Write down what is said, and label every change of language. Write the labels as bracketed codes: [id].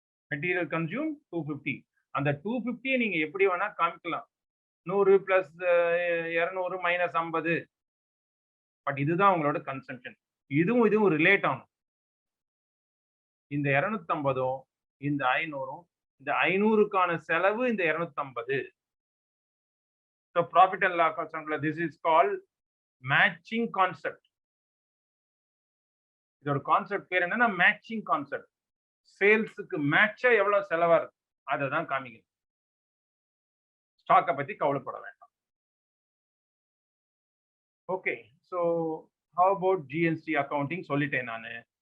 [ta] Material consume 250. அந்த 250 நீங்க எப்படி வேணா காமிக்கலாம். 100 பிளஸ் 200 மைனஸ் 50. பட் இதுதான் உங்களோட கன்சம்ஷன். இதுவும் ரிலேட் ஆகும். இந்த 250ம் இந்த 500ம் இந்த 500க்கான செலவு இந்த 250. [en] So profit and loss account, this is called matching concept. [ta] இதோட கான்செப்ட் பேர் என்னன்னா மேட்சிங் கான்செப்ட். சேல்ஸுக்கு மேட்சா எவ்வளவு செலவா இருக்கு அதை தான் காமிக்கணும். ஸ்டாக்கை பத்தி கவலைப்பட வேண்டாம். [en] okay, so how about GST accounting [ta] சொல்லிட்டேன் நானு.